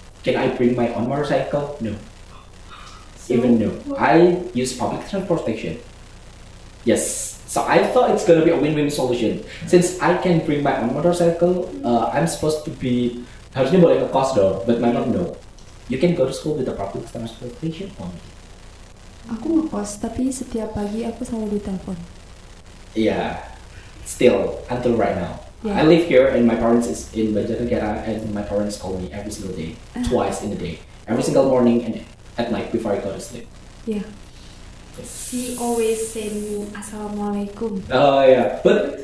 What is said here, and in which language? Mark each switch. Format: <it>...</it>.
<en>Can I bring my own motorcycle? No. Even no. I use public transportation. Yes. So I thought it's gonna be a win-win solution. Since I can bring my own motorcycle, I'm supposed to be</en> <id>harusnya boleh ngekos dong.</id> <en>But my mom no. You can go to school with the public transportation only.</en> <id>Aku ngekos, tapi setiap pagi aku selalu ditelepon.</id> <en>Yeah. Still until right now. Yeah. I live here and my parents is in Banjarnegara and my parents call me every single day, twice in a day, every single morning and at night before I go to sleep. Yeah. She always send me Assalamualaikum. Oh yeah, but</en>